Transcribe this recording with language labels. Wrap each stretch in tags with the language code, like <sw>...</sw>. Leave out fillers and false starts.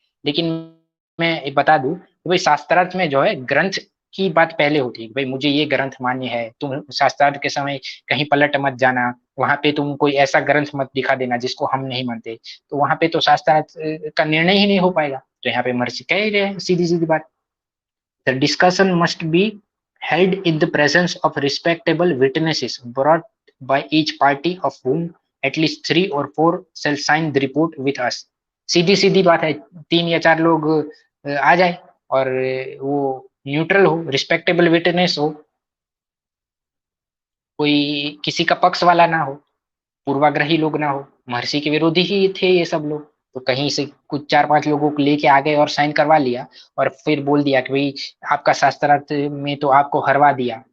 <hi>लेकिन मैं बता दूं कि भाई शास्त्रार्थ में जो है ग्रंथ की बात पहले होती है कि भाई मुझे ये ग्रंथ मान्य है, तुम शास्त्रार्थ के समय कहीं पलट मत जाना, वहां पे तुम कोई ऐसा ग्रंथ मत दिखा देना जिसको हम नहीं मानते, तो वहां पे तो शास्त्रार्थ का निर्णय ही नहीं हो पाएगा। तो यहाँ पे महर्षि कह ही रहे हैं सीधी सीधी बात,</hi> <en>The discussion must be held in the presence of respectable witnesses brought by each party of whom at least 3 or 4 shall sign the report with us.</en> <hi>सीधी सीधी बात है, 3 या 4 लोग आ जाए और वो न्यूट्रल हो, रिस्पेक्टेबल विटनेस हो, कोई किसी का पक्ष वाला ना हो, पूर्वाग्रही लोग ना हो। महर्षि के विरोधी ही थे ये सब लोग, तो कहीं से कुछ 4-5 लोगों को लेके आ गए और साइन करवा लिया और फिर बोल दिया कि भाई आपका शास्त्रार्थ में तो आपको हरवा दिया।</hi>